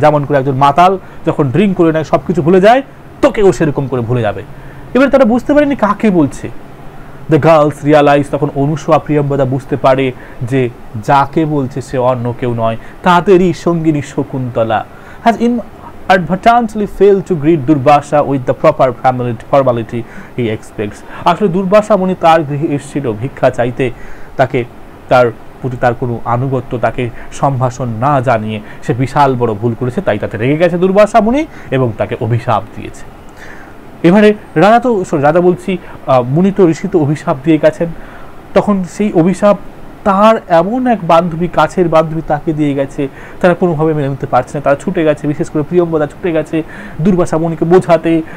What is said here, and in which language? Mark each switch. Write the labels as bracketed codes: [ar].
[bn] যেমন করে একজন মাতাল যখন ড্রিঙ্ক করে নেয় সব কিছু ভুলে যায়, তোকেও সেরকম করে ভুলে যাবে। এবার তারা বুঝতে পারেনি কাকে বলছে। [en] the girls realise, [bn] তখন অনুসূয়া প্রিয়ম্বদা বুঝতে পারে যে যাকে বলছে সে অন্য কেউ নয়, তাদেরই সঙ্গিনী Shakuntala. [en] Has inadvertently failed to greet Durvasa with the proper formality he expects. [bn] আসলে দুর্বাসা মুনি তার গৃহে এসেছিল ভিক্ষা চাইতে, তাকে তার প্রতি তার কোনো আনুগত্য, তাকে সম্ভাষণ না জানিয়ে সে বিশাল বড় ভুল করেছে। তাই তাতে রেগে গেছে দুর্বাসা মুনি এবং তাকে অভিশাপ দিয়েছে। এবারে রাজা বলছি, মুনি তো ঋষি তো অভিশাপ দিয়ে গেছেন, তখন সেই অভিশাপ তার এমন এক বান্ধবী, কাছের বান্ধবী তাকে দিয়ে গেছে, তারা কোনোভাবে মেনে নিতে পারছে না, তারা ছুটে গেছে, বিশেষ করে প্রিয়ম্বদা ছুটে গেছে দুর্বাসা মুনিকে বোঝাতে।